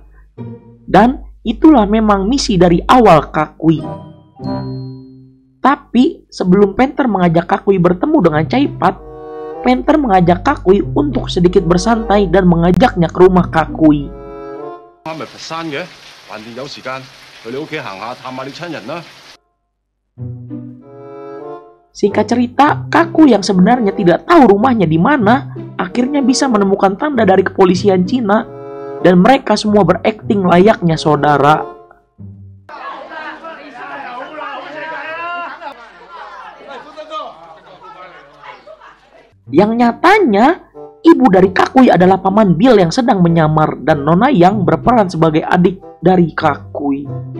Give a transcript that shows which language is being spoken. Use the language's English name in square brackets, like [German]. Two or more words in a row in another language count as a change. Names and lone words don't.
[Indonesian] Dan itulah memang misi dari awal Kakui. Tapi sebelum Panther mengajak Kakui bertemu dengan Chai Pat, Panther mengajak Kakui untuk sedikit bersantai dan mengajaknya ke rumah Kakui. [Cantonese] 啱咪佛山嘅，橫掂有時間去你屋企行下探下你親人啦。 [Indonesian] Singkat cerita, Kakui yang sebenarnya tidak tahu rumahnya di mana, akhirnya bisa menemukan tanda dari kepolisian Cina dan mereka semua berakting layaknya saudara. Yang nyatanya, ibu dari Kakui adalah Paman Bill yang sedang menyamar dan Nona Yang berperan sebagai adik dari Kakui.